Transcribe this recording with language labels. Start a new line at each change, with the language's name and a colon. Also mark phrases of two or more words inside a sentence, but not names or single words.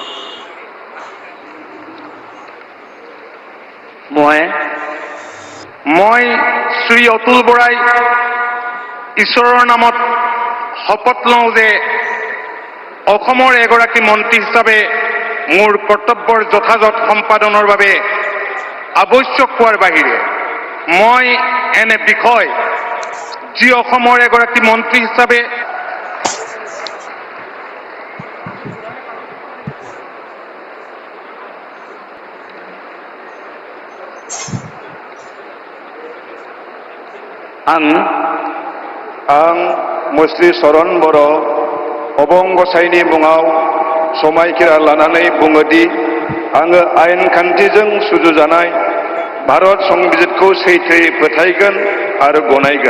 Assamese: মই শ্ৰী অতুল বৰাই ঈশ্বৰৰ নামত শপত লওঁ যে অসমৰ এগৰাকী মন্ত্ৰী হিচাপে মোৰ কৰ্তব্যৰ যথাযথ সম্পাদনৰ বাবে আৱশ্যক হোৱাৰ বাহিৰে মই এনে বিষয় যি অসমৰ এগৰাকী মন্ত্ৰী হিচাপে
Bodo: आं मुस्रि चरण बर' अबं गसाइनि मुङाव समायखिरा लानानै बुङोदि आङो आयेन खान्थिजों सुजुजानाय भारत संबिजितखौ सैथोयै फोथायगोन आरो गनायगोन।